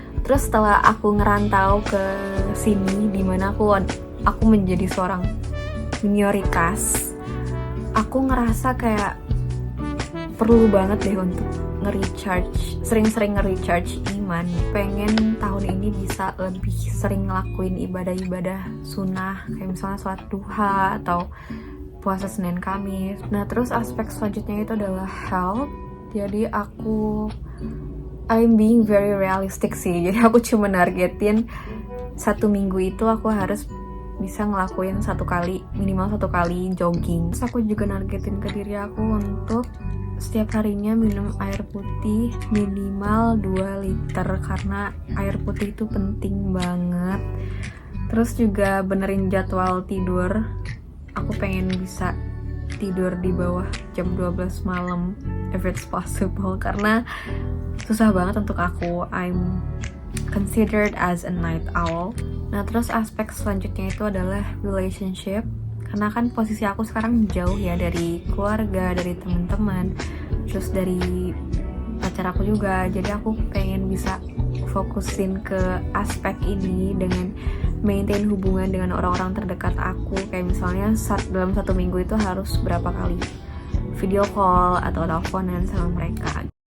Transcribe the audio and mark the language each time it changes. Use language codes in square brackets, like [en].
[id] Terus setelah aku ngerantau ke sini, dimana aku menjadi seorang minoritas, aku ngerasa kayak perlu banget deh untuk nge-recharge, sering-sering nge-recharge iman. Pengen tahun ini bisa lebih sering ngelakuin ibadah-ibadah sunnah, kayak misalnya sholat duha atau puasa Senin Kamis. Nah terus aspek selanjutnya itu adalah health. Jadi [en] I'm being very realistic [id] sih. Jadi aku cuma nargetin 1 minggu itu aku harus bisa ngelakuin minimal satu kali jogging. Terus aku juga nargetin ke diri aku untuk setiap harinya minum air putih minimal 2 liter, karena air putih itu penting banget. Terus juga benerin jadwal tidur. Aku pengen bisa tidur di bawah jam 12 malam [en] if it's possible, [id] karena susah banget untuk aku. [en] I'm considered as a night owl. [id] Nah terus aspek selanjutnya itu adalah relationship, karena kan posisi aku sekarang jauh ya dari keluarga, dari teman-teman, terus dari pacar aku juga. Jadi aku pengen bisa fokusin ke aspek ini dengan maintain hubungan dengan orang-orang terdekat aku, kayak misalnya dalam 1 minggu itu harus berapa kali video call atau teleponan sama mereka.